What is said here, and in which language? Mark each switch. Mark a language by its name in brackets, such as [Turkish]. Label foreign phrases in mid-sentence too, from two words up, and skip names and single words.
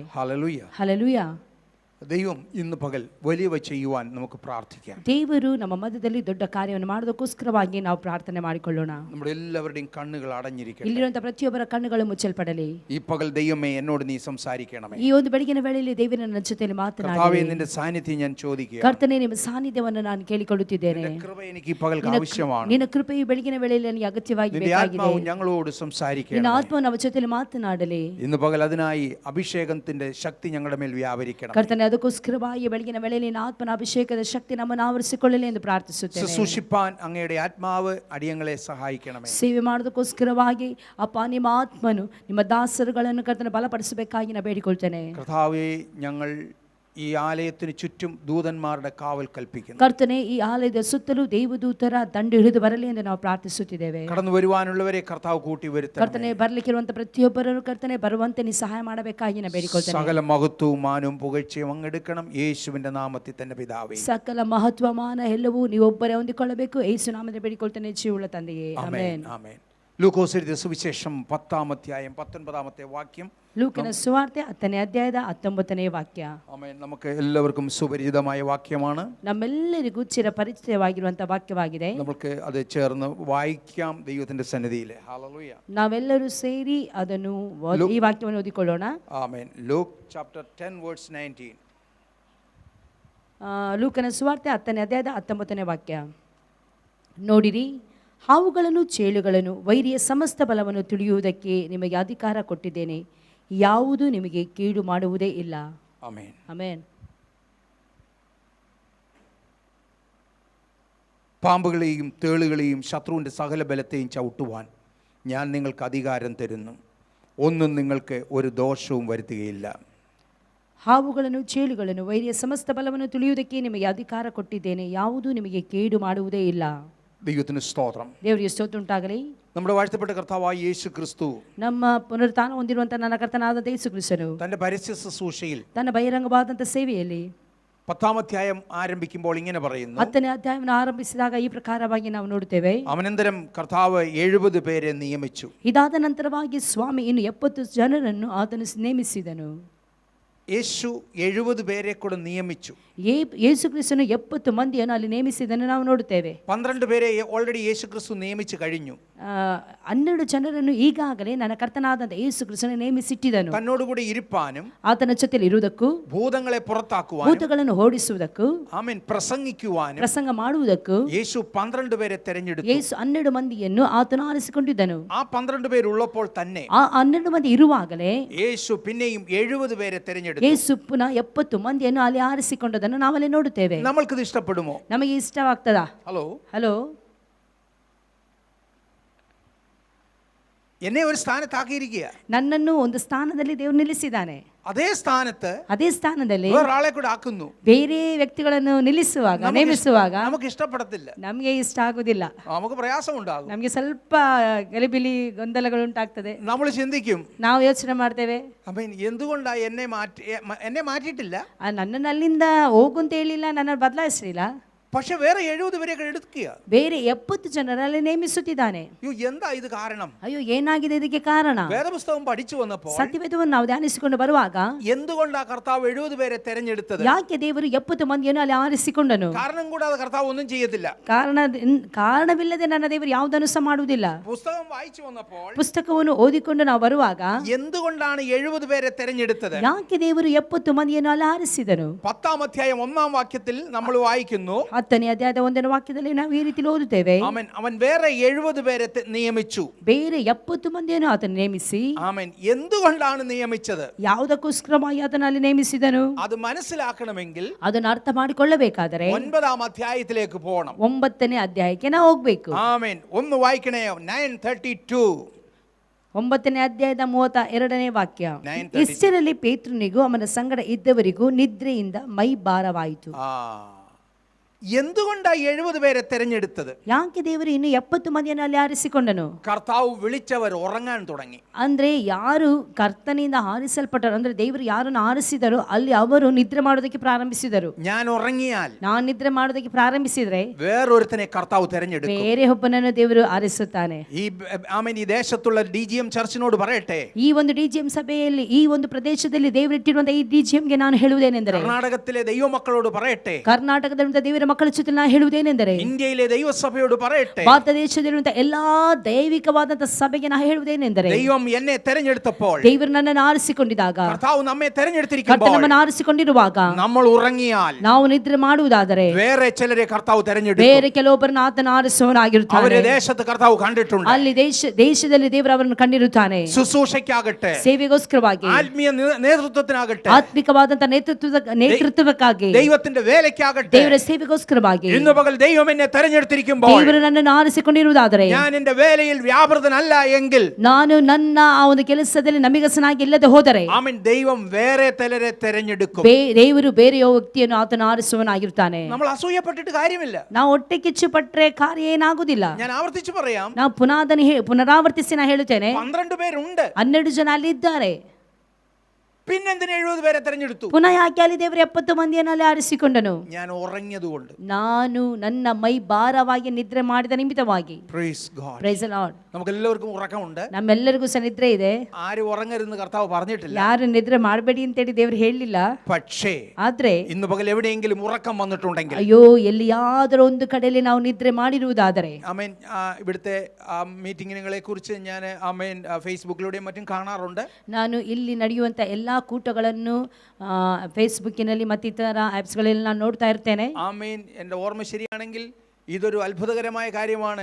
[Malayalam] ഹല്ലേലൂയ. [Kannada] ಹಲ್ಲೆಲೂಯಾ. [Malayalam] ദൈവം ഇന്ന് പകൽ വലിയവ ചെയ്യുവാൻ നമുക്ക് പ്രാർത്ഥിക്കാം. [Kannada] ದೇವರು ನಮ್ಮ ಮಧ್ಯದಲ್ಲಿ ದೊಡ್ಡ ಕಾರ್ಯವನ್ನು ಮಾಡೋದಕ್ಕೋಸ್ಕರವಾಗಿ ನಾವು ಪ್ರಾರ್ಥನೆ ಮಾಡಿಕೊಳ್ಳೋಣ. [Malayalam] നമ്മുടെ എല്ലാവരുടെയും കണ്ണുകൾ അടഞ്ഞിരിക്കട്ടെ. [Kannada] ಇಲ್ಲಿರುವಂತಹ ಪ್ರತಿಯೊಬ್ಬರ ಕಣ್ಣುಗಳು ಮುಚ್ಚಲ್ಪಡಲಿ. [Malayalam] ഈ പകൽ ദൈവമേ എന്നോട് നീ സംസാരിക്കണമേ. [Kannada] ಈ ಒಂದು ಬೆಳಗಿನ ವೇಳೆಯಲ್ಲಿ ದೇವರ ನನ್ನ ಜೊತೆಯಲ್ಲಿ ಮಾತನಾಡಿ. [Malayalam] കർത്താവേ, നിന്റെ സാന്നിധ്യം ഞാൻ ചോദിക്കുക. [Kannada] ಕರ್ತನೇ, ನಿಮ್ಮ ಸಾನ್ನಿಧ್ಯವನ್ನು ನಾನು ಕೇಳಿಕೊಳ್ಳುತ್ತಿದ್ದೇನೆ. [Malayalam] നിന്റെ കൃപ എനിക്ക് ഈ പകൽ ആവശ്യമാണ്. [Kannada] ನಿನ್ನ ಕೃಪೆಯು ಬೆಳಗಿನ ವೇಳೆಯಲ್ಲಿ ನನಗೆ ಅಗತ್ಯವಾಗಿ [Malayalam] നിന്റെ [Kannada] ಬೇಕಾಗಿದೆ. [Malayalam] ആത്മാവ് ഞങ്ങളോട് സംസാരിക്കണം. [Kannada] ನಿನ್ನ ಆತ್ಮವು ನಮ್ಮ ಜೊತೆಯಲ್ಲಿ ಮಾತನಾಡಲಿ. [Malayalam] ഇന്ന് പകൽ അതിനായി അഭിഷേകത്തിന്റെ ശക്തി ഞങ്ങളുടെ മേൽ വ്യാപരിക്കണം. [Kannada] ಕರ್ತನೇ, ಅದಕ್ಕೋಸ್ಕರವಾಗಿ ಬೆಳಗಿನ ವೇಳೆಯಲ್ಲಿ ನಿನ್ನ ಆತ್ಮನ ಅಭಿಷೇಕದ ಶಕ್ತಿ ನಮ್ಮನ್ನು ಆವರಿಸಿಕೊಳ್ಳಲಿ ಎಂದು ಪ್ರಾರ್ಥಿಸುತ್ತೇನೆ. [Malayalam] ശുശ്രൂഷിപ്പാൻ അങ്ങയുടെ ആത്മാവ് അടിയങ്ങളെ സഹായിക്കണമേ. [Kannada] ಸೇವೆ ಮಾಡೋದಕ್ಕೋಸ್ಕರವಾಗಿ ಅಪ್ಪ ನಿಮ್ಮ ಆತ್ಮನು ನಿಮ್ಮ ದಾಸರುಗಳನ್ನು ಕರ್ತನ ಬಲಪಡಿಸಬೇಕಾಗಿ ನಾನು ಬೇಡಿಕೊಳ್ತೇನೆ. [Malayalam] കർത്താവേ, ഞങ്ങൾ ഈ ആലയത്തിന് ചുറ്റും ദൂതന്മാരുടെ കാവൽ കൽപ്പിക്കുന്നു. [Kannada] ಕರ್ತನೆ, ಈ ಆಲಯದ ಸುತ್ತಲೂ ದೇವದೂತರ ದಂಡು ಹಿಡಿದು ಬರಲಿ ಎಂದು ನಾವು ಪ್ರಾರ್ಥಿಸುತ್ತಿದ್ದೇವೆ. [Malayalam] കടന്നു വരുവാനുള്ളവരെ കർത്താവ് കൂട്ടി വരുത്തണമേ. [Kannada] ಕರ್ತನೆ, ಬರಲಿಕ್ಕಿರುವಂತ ಪ್ರತಿಯೊಬ್ಬರನ್ನು ಕರ್ತನೆ ಬರುವಂತೆ ನೀ ಸಹಾಯ ಮಾಡಬೇಕಾಗಿ ನಾನು ಬೇಡಿಕೊಳ್ತೇನೆ. [Malayalam] സകല മഹത്വവും മാനവും പുകഴ്ചയും അങ്ങെടുക്കണം യേശുവിന്റെ നാമത്തിൽ തന്നെ പിതാവേ. [Kannada] ಸಕಲ ಮಹತ್ವ ಮಾನ ಎಲ್ಲವೂ ನೀವೊಬ್ಬರೇ ಹೊಂದಿಕೊಳ್ಳಬೇಕು. ಯೇಸು ನಾಮದಲ್ಲಿ ಬೇಡಿಕೊಳ್ತೇನೆ, ಜೀವವುಳ್ಳ ತಂದೆಯೇ, ಆಮೆನ್. [Malayalam] ആമേൻ. ലൂക്കോസ് എഴുതിയ സുവിശേഷം 10-ാം അധ്യായം 19-ാമത്തെ വാക്യം. [Kannada] ಲೂಕನ ಸುವಾರ್ತೆ 10ನೇ ಅಧ್ಯಾಯದ 19ನೇ ವಾಕ್ಯ. [Malayalam] ആമേൻ. നമുക്ക് എല്ലാവർക്കും സുപരിചിതമായ വാക്യമാണ്. [Kannada] ನಮ್ಮೆಲ್ಲರಿಗೂ ಚಿರಪರಿಚಿತವಾಗಿರುವಂತಹ ವಾಕ್ಯವಾಗಿದೆ. [Malayalam] നമുക്ക് അത് ചേർന്ന് വായിക്കാം ദൈവത്തിന്റെ സന്നിധിയിൽ. ഹല്ലേലൂയ. [Kannada] ನಾವೆಲ್ಲರೂ ಸೇರಿ ಅದನ್ನು ಈ ವಾಕ್ಯವನ್ನು ಓದಿಕೊಳ್ಳೋಣ. ಆಮೆನ್. ಲೂಕ್ [English] chapter 10 verse 19. [Kannada] ಲೂಕನ ಸುವಾರ್ತೆ 10ನೇ ಅಧ್ಯಾಯದ 19ನೇ ವಾಕ್ಯ. ನೋಡಿರಿ, ಹಾವುಗಳನ್ನು ಚೇಳುಗಳನ್ನು ವೈರಿಯ ಸಮಸ್ತ ಬಲವನ್ನು ತಿಳಿಯುವುದಕ್ಕೆ ನಿಮಗೆ ಅಧಿಕಾರ ಕೊಟ್ಟಿದ್ದೇನೆ. ಯಾವುದು ನಿಮಗೆ ಕೀಡು ಮಾಡುವುದೇ ಇಲ್ಲ. ಆಮೆನ್. ಆಮೆನ್. [Malayalam] പാമ്പുകളെയും തേളുകളെയും ശത്രുവിൻ്റെ സകല ബലത്തെയും ചവിട്ടുവാൻ ഞാൻ നിങ്ങൾക്ക് അധികാരം തരുന്നു. ഒന്നും നിങ്ങൾക്ക് ഒരു ദോഷവും വരുത്തുകയില്ല. [Kannada] ಹಾವುಗಳನ್ನು ಚೇಳುಗಳನ್ನು ವೈರಿಯ ಸಮಸ್ತ ಬಲವನ್ನು ತಿಳಿಯುವುದಕ್ಕೆ ನಿಮಗೆ ಅಧಿಕಾರ ಕೊಟ್ಟಿದ್ದೇನೆ. ಯಾವುದೂ ನಿಮಗೆ ಕೇಡು ಮಾಡುವುದೇ ಇಲ್ಲ. [Malayalam] ദൈവത്തിന് സ്തോത്രം. [Kannada] ದೇವರಿಗೆ ಸ್ತೋತ್ರ ಉಂಟಾಗಲಿ. [Malayalam] നമ്മുടെ വാഴ്ത്തപ്പെട്ട കർത്താവായ യേശു ക്രിസ്തു [Kannada] ನಮ್ಮ ಪುನರುತ್ಥಾನ ಹೊಂದಿರುವಂತಹ ನನ್ನ ಕರ್ತನಾದ ಯೇಸು ಕ್ರಿಸ್ತನು [Malayalam] തന്റെ പരസ്യ ശുശ്രൂഷയിൽ [Kannada] ತನ್ನ ಬಹಿರಂಗವಾದಂಥ ಸೇವೆಯಲ್ಲಿ [Malayalam] 10-ാം അധ്യായം ആരംഭിക്കുമ്പോൾ ഇങ്ങനെ പറയുന്നു. [Kannada] 10ನೇ ಅಧ್ಯಾಯವನ್ನು ಆರಂಭಿಸಿದಾಗ ಈ ಪ್ರಕಾರವಾಗಿ ನಾವು ನೋಡುತ್ತೇವೆ. [Malayalam] അവനന്തരം കർത്താവ് 70 പേരെ നിയമിച്ചു. [Kannada] ಇದಾದ ನಂತರವಾಗಿ ಸ್ವಾಮಿ ಇನ್ನು 70 ಜನರನ್ನು ಆತನು ನೇಮಿಸಿದನು. [Malayalam] യേശു 70 പേരെ ಕೂಡ നിയമിച്ചു. [Kannada] ಯೇಸು ಕ್ರಿಸ್ತನು 70 ಮಂದಿಯನ್ನು ಅಲ್ಲಿ ನೇಮಿಸಿದನ್ನು ನಾವು ನೋಡುತ್ತೇವೆ. [Malayalam] 12 പേരെ ഓൾറെഡി യേശു ക്രിസ്തു നിയമിച്ചു കഴിഞ്ഞു. [Kannada] 12 ಜನರನ್ನು ಈಗಾಗಲೇ ನನ್ನ ಕರ್ತನಾದಂತ ಯೇಸು ಕ್ರಿಸ್ತನು ನೇಮಿಸಿಟ್ಟಿದನು. [Malayalam] തന്നോടുകൂടി ഇരിപ്പാനും [Kannada] ಆತನ ಜೊತೆಯಲ್ಲಿ ಇರುವುದಕ್ಕೂ, [Malayalam] ഭൂതങ്ങളെ പുറത്താക്കുവാനും, [Kannada] ಭೂತಗಳನ್ನು ಓಡಿಸುವುದಕ್ಕೂ, [Malayalam] ആമേൻ, പ്രസംഗിക്കുവാനും [Kannada] ಪ್ರಸಂಗ ಮಾಡುವುದಕ್ಕೂ [Malayalam] യേശു 12 പേരെ തെരഞ്ഞെടുത്തു. [Kannada] ಯೇಸು 12 ಮಂದಿಯನ್ನು ಆತನು ಆರಿಸಿಕೊಂಡಿದ್ದನು. [Malayalam] ആ 12 പേരുള്ളപ്പോൾ തന്നെ [Kannada] ಆ 12 ಮಂದಿ ಇರುವಾಗಲೇ [Malayalam] യേശു പിന്നെയും 70 പേരെ തെരഞ്ഞെടുത്തു. [Kannada] ಯೇಸು ಪುನಃ 70 ಮಂದಿಯನ್ನು ಅಲ್ಲಿ ಆರಿಸಿಕೊಂಡದನ್ನು ನಾವಲ್ಲಿ ನೋಡುತ್ತೇವೆ. [Malayalam] നമ്മൾക്കിത് ഇഷ്ടപ്പെടുമോ? [Kannada] ನಮಗೆ ಇಷ್ಟವಾಗ್ತದಾ? [Malayalam] ഹലോ, [Kannada] ಹಲೋ, [Malayalam] എന്നെ ഒരു സ്ഥാനത്താക്കിയിരിക്കുക. [Kannada] ನನ್ನನ್ನು ಒಂದು ಸ್ಥಾನದಲ್ಲಿ ದೇವರು ನಿಲ್ಲಿಸಿದ್ದಾನೆ. [Malayalam] അതേ സ്ഥാനത്ത് [Kannada] ಅದೇ ಸ್ಥಾನದಲ್ಲಿ [Malayalam] വേറൊരാളെ കൂടെ ആക്കുന്നു. [Kannada] ಬೇರೆ ವ್ಯಕ್ತಿಗಳನ್ನು ನಿಲ್ಲಿಸುವಾಗ, ನೇಮಿಸುವಾಗ [Malayalam] നമുക്ക് ഇഷ്ടപ്പെടത്തില്ല, [Kannada] ನಮಗೆ ಇಷ್ಟ ಆಗುದಿಲ್ಲ. [Malayalam] നമുക്ക് പ്രയാസം ഉണ്ടാകും. [Kannada] ನಮಗೆ ಸ್ವಲ್ಪ ಗಲಿಬಿಲಿ ಗೊಂದಲಗಳು ಉಂಟಾಗ್ತದೆ. [Malayalam] നമ്മൾ ചിന്തിക്കും, [Kannada] ನಾವು ಯೋಚನೆ ಮಾಡ್ತೇವೆ, [Malayalam] അമ്മേൻ എന്തുകൊണ്ടാ എന്നെ മാറ്റിയിട്ടില്ല, [Kannada] ನನ್ನನ್ನು ಅಲ್ಲಿಂದ ಹೋಗು ಅಂತ ಹೇಳಿಲ್ಲ, ನನ್ನನ್ನು ಬದಲಾಯಿಸಲಿಲ್ಲ. [Malayalam] പക്ഷെ വേറെ 70 പേരെ എടുക്കുക. [Kannada] ಬೇರೆ 70 ಜನರಲ್ಲಿ ನೇಮಿಸುತ್ತಿದ್ದಾನೆ. [Malayalam] എന്താ ഇത് കാരണം? [Kannada] ಅಯ್ಯೋ, ಏನಾಗಿದೆ ಇದಕ್ಕೆ ಕಾರಣ? [Malayalam] വേദപുസ്തകം പഠിച്ചു വന്നപ്പോൾ [Kannada] ಸತ್ಯವೇದವನ್ನು ನಾವು ಧ್ಯಾನಿಸಿಕೊಂಡು ಬರುವಾಗ [Malayalam] എന്തുകൊണ്ടാ കർത്താവ് 70 പേരെ തെരഞ്ഞെടുത്തത്? [Kannada] ಯಾಕೆ ದೇವರು 70 ಮಂದಿಯನ್ನು ಅಲ್ಲಿ ಆರಿಸಿಕೊಂಡನು? [Malayalam] കാരണം കൂടാതെ കർത്താവ് ഒന്നും ചെയ്യത്തില്ല. [Kannada] ಕಾರಣವಿಲ್ಲದೆ ನನ್ನ ದೇವರು ಯಾವುದನ್ನು ಸಹ ಮಾಡುವುದಿಲ್ಲ. [Malayalam] പുസ്തകം വായിച്ചു വന്നപ്പോൾ [Kannada] ಪುಸ್ತಕವನ್ನು ಓದಿಕೊಂಡು ನಾವು ಬರುವಾಗ [Malayalam] എന്തുകൊണ്ടാണ് 70 പേരെ തെരഞ്ഞെടുത്തത്? [Kannada] ಯಾಕೆ ದೇವರು 70 ಮಂದಿಯನ್ನು ಅಲ್ಲಿ ಆರಿಸಿದನು? [Malayalam] 10-ാം അധ്യായം 1-ാം വാക്യത്തിൽ നമ്മൾ വായിക്കുന്നു, [Kannada] 10ನೇ ಅಧ್ಯಾಯದ 1ನೇ ವಾಕ್ಯದಲ್ಲಿ ನಾವು ಈ ರೀತಿ ಓದುತ್ತೇವೆ, [Malayalam] അവൻ വേറെ 70 പേരെ നിയമിച്ചു. [Kannada] ಬೇರೆ 70 ಮಂದಿಯನ್ನು ಆತನು ನೇಮಿಸಿ, [Malayalam] ആമേൻ, എന്തുകൊണ്ടാണ് നിയമിച്ചത്? [Kannada] ಯಾವುದಕ್ಕೋಸ್ಕರವಾಗಿ ಆತನು ಅಲ್ಲಿ ನೇಮಿಸಿದನು? [Malayalam] അത് മനസ്സിലാക്കണമെങ്കിൽ [Kannada] ಅದನ್ನು ಅರ್ಥ ಮಾಡಿಕೊಳ್ಳಬೇಕಾದರೆ [Malayalam] 9-ാം അധ്യായത്തിലേക്ക് പോകണം. [Kannada] 9ನೇ ಅಧ್ಯಾಯಕ್ಕೆ ನಾವು ಹೋಗ್ಬೇಕು. [Malayalam] ആമേൻ, ഒന്ന് വായിക്കണേ. 9:32. [Kannada] 9ನೇ ಅಧ್ಯಾಯದ 32ನೇ ವಾಕ್ಯ. 9:32. ಇಷ್ಟರಲ್ಲಿ ಪೇತ್ರನಿಗೂ ಅವನ ಸಂಗಡ ಇದ್ದವರಿಗೂ ನಿದ್ರೆಯಿಂದ ಮೈ ಭಾರವಾಯಿತು. [Malayalam] എന്തുകൊണ്ടാ 70 പേരെ തെരഞ്ഞെടുത്തത്? [Kannada] ಯಾಕೆ ದೇವರು ಇನ್ನು 70 ಮಂದಿಯನ್ನು ಅಲ್ಲಿ ಆರಿಸಿಕೊಂಡನು? [Malayalam] കർത്താവ് വിളിച്ചവർ ഉറങ്ങാൻ തുടങ്ങി. [Kannada] ಅಂದ್ರೆ ಯಾರು ಕರ್ತನಿಂದ ಆರಿಸಲ್ಪಟ್ಟರು, ಅಂದ್ರೆ ದೇವರು ಯಾರನ್ನು ಆರಿಸಿದರೋ ಅಲ್ಲಿ ಅವರು ನಿದ್ರೆ ಮಾಡೋದಕ್ಕೆ ಪ್ರಾರಂಭಿಸಿದರು. [Malayalam] ഞാൻ ഉറങ്ങിയാൽ, [Kannada] ನಾನು ನಿದ್ರೆ ಮಾಡೋದಕ್ಕೆ ಪ್ರಾರಂಭಿಸಿದ್ರೆ [Malayalam] വേറൊരുത്തനെ കർത്താവ് തെരഞ്ഞെടുക്കും. [Kannada] ಬೇರೆ ಒಬ್ಬನನ್ನು ದೇವರು ಆರಿಸುತ್ತಾನೆ. [Malayalam] ഈ ദേശത്തുള്ള DGM ചർച്ചിനോട് പറയട്ടെ, [Kannada] ಈ ಒಂದು DGM ಸಭೆಯಲ್ಲಿ, ಈ ಒಂದು ಪ್ರದೇಶದಲ್ಲಿ ದೇವರಿಟ್ಟಿರುವಂತಹ ಈ DGMಗೆ ನಾನು ಹೇಳುವುದೇನೆಂದರೆ, [Malayalam] കർണാടകത്തിലെ ദൈവമക്കളോട് പറയട്ടെ, [Kannada] ಕರ್ನಾಟಕದಲ್ಲಿರುವಂತಹ ದೇವರ ಮಕ್ಕಳ ಜೊತೆ ನಾನು ಹೇಳುವುದೇನೆಂದರೆ, [Malayalam] ഇന്ത്യയിലെ ദൈവസഭയോട് പറയട്ടെ, [Kannada] ಭಾರತ ದೇಶದಲ್ಲಿರುವಂತಹ ಎಲ್ಲಾ ದೈವಿಕವಾದಂತಹ ಸಭೆಗೆ ನಾನು ಹೇಳುವುದೇನೆಂದರೆ, [Malayalam] ദൈവം എന്നെ തെരഞ്ഞെടുത്തപ്പോൾ, [Kannada] ದೇವರು ನನ್ನನ್ನು ಆರಿಸಿಕೊಂಡಿದ್ದಾಗ, [Malayalam] കർത്താവ് നമ്മെ [Kannada] ಕರ್ತನು [Malayalam] തെരഞ്ഞെടുത്തിരിക്കുമ്പോൾ, [Kannada] ನಮ್ಮನ್ನು ಆರಿಸಿಕೊಂಡಿರುವಾಗ [Malayalam] നമ്മൾ ഉറങ്ങിയാൽ [Kannada] ನಾವು ನಿದ್ರೆ ಮಾಡುವುದಾದರೆ [Malayalam] വേറെ ചിലരെ കർത്താവ് തെരഞ്ഞെടുക്കും. [Kannada] ಬೇರೆ ಕೆಲವೊಬ್ಬರನ್ನು ಆತನ ಆರಿಸುವವನಾಗಿರುತ್ತಾನೆ. [Malayalam] അവരെ ദേശത്ത് കർത്താവ് കണ്ടിട്ടുണ്ട്. [Kannada] ಅಲ್ಲಿ ದೇಶದಲ್ಲಿ ದೇವರು ಅವರನ್ನು ಕಂಡಿರುತ್ತಾನೆ. [Malayalam] ശുശ്രൂഷയ്ക്കാകട്ടെ, [Kannada] ಸೇವೆಗೋಸ್ಕರವಾಗಿ, [Malayalam] ആത്മീയ നേതൃത്വത്തിനാകട്ടെ, [Kannada] ಆತ್ಮಿಕವಾದಂತಹ ನೇತೃತ್ವಕ್ಕಾಗಿ, [Malayalam] ദൈവത്തിന്റെ വേലയ്ക്കാകട്ടെ, [Kannada] ದೇವರ ಸೇವೆಗೋಸ್ಕರವಾಗಿ [Malayalam] ഇന്ന് പകൽ ദൈവം എന്നെ തെരഞ്ഞെടുത്തിരിക്കുമ്പോൾ, [Kannada] ದೇವರು ನನ್ನನ್ನು ಆರಿಸಿಕೊಂಡಿರುವುದಾದರೆ, [Malayalam] ഞാൻ എന്റെ വേലയിൽ വ്യാപൃതനല്ല എങ്കിൽ, [Kannada] ನಾನು ನನ್ನ ಆ ಒಂದು ಕೆಲಸದಲ್ಲಿ ನಮಿಗಸನಾಗಿ ಇಲ್ಲದೆ ಹೋದರೆ, [Malayalam] ആമേൻ, ദൈവം വേറെ ചിലരെ തെരഞ്ഞെടുക്കും. [Kannada] ದೇವರು ಬೇರೆಯ ವ್ಯಕ್ತಿಯನ್ನು ಆತನ ಆರಿಸುವನಾಗಿರುತ್ತಾನೆ. [Malayalam] നമ്മൾ അസൂയപ്പെട്ടിട്ട് കാര്യമില്ല. [Kannada] ನಾವು ಹೊಟ್ಟೆ ಕಿಚ್ಚು ಪಟ್ರೆ ಕಾರ್ಯ ಏನಾಗುದಿಲ್ಲ. [Malayalam] ഞാൻ ആവർത്തിച്ചു പറയാം, [Kannada] ನಾವು ಪುನರಾವರ್ತಿಸಿ ನಾ ಹೇಳುತ್ತೇನೆ, [Malayalam] 12 പേരുണ്ട്, [Kannada] 12 ಜನ ಅಲ್ಲಿ ಇದ್ದಾರೆ. [Malayalam] പിന്നെന്തിന് 70 പേരെ തെരഞ്ഞെടുത്തു? [Kannada] ಪುನಃ ಯಾಕೆ ಅಲ್ಲಿ ದೇವರು 70 ಮಂದಿಯನ್ನು ಅಲ್ಲಿ ಆರಿಸಿಕೊಂಡನು? [Malayalam] ഞാൻ ഉറങ്ങിയതുകൊണ്ട്. [Kannada] ನಾನು ನನ್ನ ಮೈ ಭಾರವಾಗಿ ನಿದ್ರೆ ಮಾಡಿದ ನಿಮಿತ್ತವಾಗಿ. [English] Praise God. Praise the Lord. [Malayalam] നമുക്കെല്ലാവർക്കും ഉറക്കമുണ്ട്. [Kannada] ನಮ್ಮೆಲ್ಲರಿಗೂ ಸಹ ನಿದ್ರೆ ಇದೆ. [Malayalam] ആരും ഉറങ്ങരുതെന്ന് കർത്താവ് പറഞ്ഞിട്ടില്ല. [Kannada] ಯಾರು ನಿದ್ರೆ ಮಾಡಬೇಡಿ ಅಂತೇಳಿ ದೇವರು ಹೇಳಲಿಲ್ಲ. [Malayalam] പക്ഷേ [Kannada] ಆದ್ರೆ [Malayalam] ഇന്ന് പകൽ എവിടെയെങ്കിലും ഉറക്കം വന്നിട്ടുണ്ടെങ്കിൽ, [Kannada] ಅಯ್ಯೋ, ಎಲ್ಲಿಯಾದರೂ ಒಂದು ಕಡೆಯಲ್ಲಿ ನಾವು ನಿದ್ರೆ ಮಾಡಿರುವುದಾದರೆ, [Malayalam] ആമേൻ, ഇവിടുത്തെ മീറ്റിങ്ങുകളെ കുറിച്ച് ഞാൻ ആമേൻ ഫേസ്ബുക്കിലൂടെയും മറ്റും കാണാറുണ്ട്. [Kannada] ನಾನು ಇಲ್ಲಿ ನಡೆಯುವಂಥ ಎಲ್ಲ ಕೂಟಗಳನ್ನು ಫೇಸ್ಬುಕ್ಕಿನಲ್ಲಿ ಮತ್ತಿತರ ಆ್ಯಪ್ಸ್ಗಳಲ್ಲಿ ನಾನು ನೋಡ್ತಾ ಇರ್ತೇನೆ. [Malayalam] ആമേൻ, എൻ്റെ ഓർമ്മ ശരിയാണെങ്കിൽ ഇതൊരു അത്ഭുതകരമായ കാര്യമാണ്.